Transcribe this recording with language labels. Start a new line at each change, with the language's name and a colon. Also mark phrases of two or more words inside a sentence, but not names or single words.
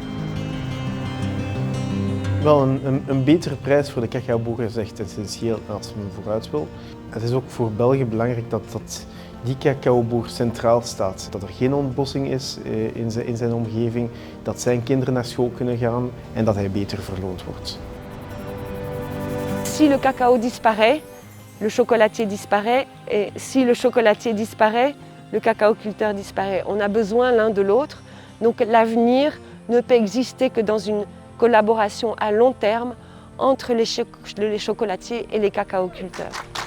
Dutch: Wel, een betere prijs voor de cacaoboer is echt essentieel als men vooruit wil. Het is ook voor België belangrijk dat die cacaoboer centraal staat. Dat er geen ontbossing is in zijn omgeving, dat zijn kinderen naar school kunnen gaan en dat hij beter verloond wordt.
French: Si le cacao disparaît, le chocolatier disparaît, et si le chocolatier disparaît, le cacaoculteur disparaît. On a besoin l'un de l'autre, donc l'avenir ne peut exister que dans une collaboration à long terme entre les chocolatiers et les cacaoculteurs.